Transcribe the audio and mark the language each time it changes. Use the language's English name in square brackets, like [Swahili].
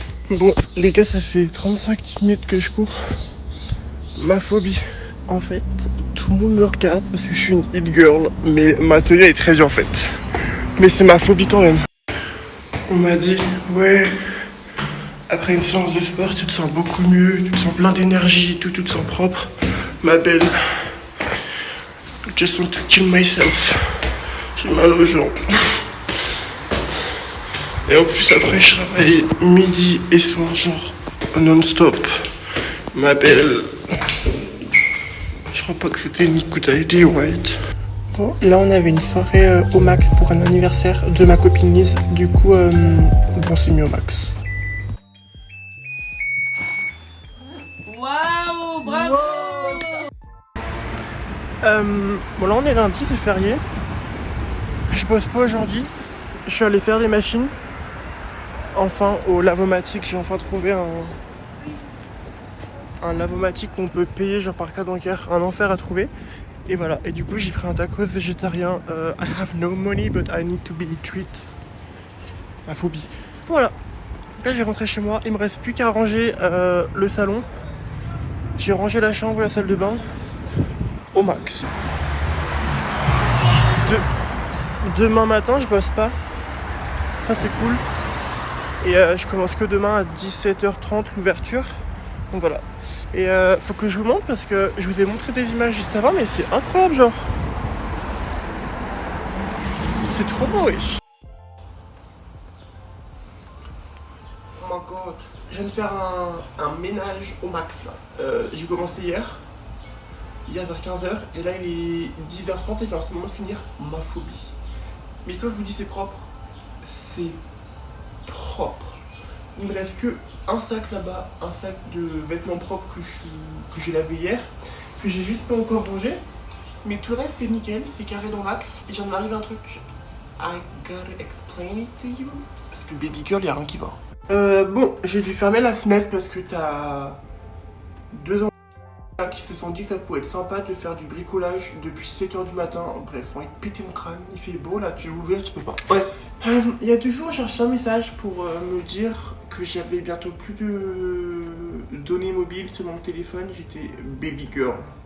[French] Bon, les gars, ça fait 35 minutes que je cours. Ma phobie. En fait, tout le monde me regarde parce que je suis une hit girl, mais ma tenue est très bien faite. Mais c'est ma phobie quand même. On m'a dit, ouais, après une séance de sport, tu te sens beaucoup mieux, tu te sens plein d'énergie, tout te sens propre. Ma belle, [English] just want to kill myself. [French] J'ai mal aux jambes. Et en plus, après, je travaille midi et soir, genre non-stop. Ma belle, je crois pas que c'était une [English] good idea, right? [French] Bon, là, on avait une soirée au max pour un anniversaire de ma copine Lise. Du coup, bon, c'est mieux au max. Waouh, bravo! Bon, là, on est lundi, c'est férié. Je bosse pas aujourd'hui. Je suis allé faire des machines. Enfin, au Lavomatic, j'ai enfin trouvé un Lavomatic qu'on peut payer genre par carte bancaire, un enfer à trouver. Et voilà, et du coup j'ai pris un tacos végétarien. [English] I have no money but I need to be treat. [French] Ma phobie. Voilà. Là j'ai rentré chez moi, il me reste plus qu'à ranger le salon. J'ai rangé la chambre et la salle de bain au max. Demain matin je bosse pas. Ça c'est cool. Et je commence que demain à 17h30 l'ouverture. Donc voilà. Et faut que je vous montre parce que je vous ai montré des images juste avant, mais c'est incroyable, genre. C'est trop beau, wesh. [English] Oh my god. [French] Je viens de faire un ménage au max là. J'ai commencé hier vers 15h, et là il est 10h30 et c'est le moment de finir ma phobie. Mais quand je vous dis c'est propre, c'est propre. Il me reste que un sac là-bas, un sac de vêtements propres que j'ai lavé hier, que j'ai juste pas encore rangé. Mais tout le reste c'est nickel, c'est carré dans l'axe. Il vient de m'arriver un truc. [English] I gotta explain it to you. [French] Parce que baby girl, y'a rien qui va. Bon, j'ai dû fermer la fenêtre parce que t'as 2 ans qui se sont dit que ça pouvait être sympa de faire du bricolage depuis 7h du matin. Bref, on va péter mon crâne, il fait beau là, tu veux ouvrir, tu peux pas. Bref, il y a 2 jours, j'ai reçu un message pour me dire que j'avais bientôt plus de données mobiles sur mon téléphone, j'étais baby girl.